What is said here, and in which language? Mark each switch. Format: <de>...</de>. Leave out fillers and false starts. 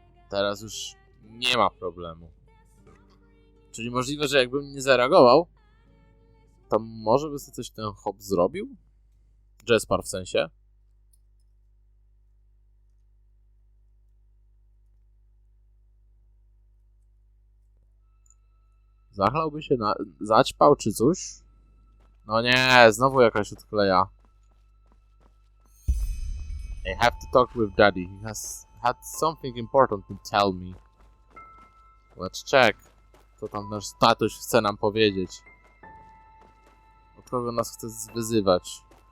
<pl>Teraz już nie ma problemu. Czyli możliwe, że jakbym nie zareagował, to może by sobie coś ten hop zrobił? Jespar w sensie. Zachlałby się na... Zaćpał czy coś? No nie, znowu jakaś odkleja.</pl> <en>I have to talk with daddy. He has had something important to tell me. Let's check.</en> <pl>Co tam nasz tatuś chce nam powiedzieć? Od kogo nas chce wyzywać?</pl>